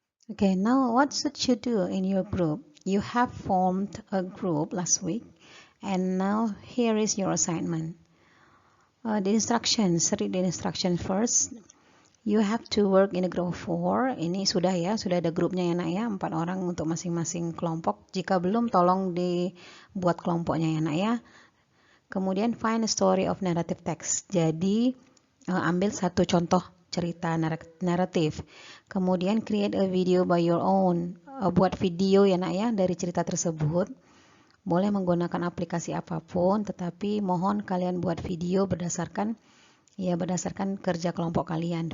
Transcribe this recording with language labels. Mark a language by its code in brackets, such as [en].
[en] Okay, now what should you do in your group? You have formed a group last week, and now here is your assignment. The instructions, read the instruction first. You have to work in a group of 4. [id] Ini sudah ada grupnya ya nak ya, 4 orang untuk masing-masing kelompok. Jika belum, tolong dibuat kelompoknya ya nak ya. Kemudian [en] find a story of narrative text. [id] Jadi ambil satu contoh cerita naratif. [en] Kemudian create a video by your own. [id] Buat video ya nak ya dari cerita tersebut. Boleh menggunakan aplikasi apapun, tetapi mohon kalian buat video berdasarkan kerja kelompok kalian.